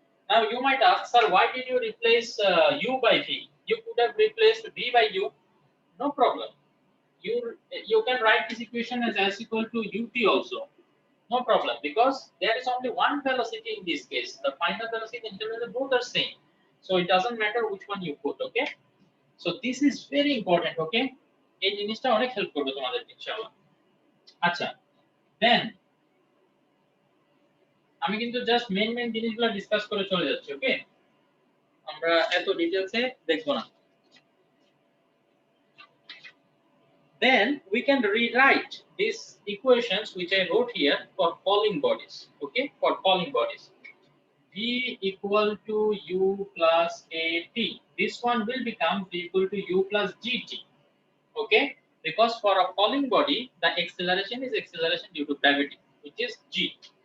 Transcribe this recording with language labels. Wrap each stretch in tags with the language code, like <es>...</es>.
<en>Now you might ask, sir, why did you replace u by v? You could have replaced v by u. No problem. You can write this equation as s equal to ut also. No problem, because there is only one velocity in this case. The final velocity and initial velocity both are same. So it doesn't matter which one you put, okay? So this is very important, okay?</en> <bn>এই জিনিসটা অনেক help করবে তোমাদের ইনশাআল্লাহ। আচ্ছা, দেন আমি কিন্তু just main জিনিসগুলো ডিসকাস করে চলে যাচ্ছি, ওকে? আমরা এত ডিটেইলসে দেখব না।</bn> <en>Then we can rewrite these equations which I wrote here for falling bodies. Okay, for falling bodies. V equal to U plus AT. This one will become V equal to U plus GT. Okay, because for a falling body, the acceleration is acceleration due to gravity, which is G.</en>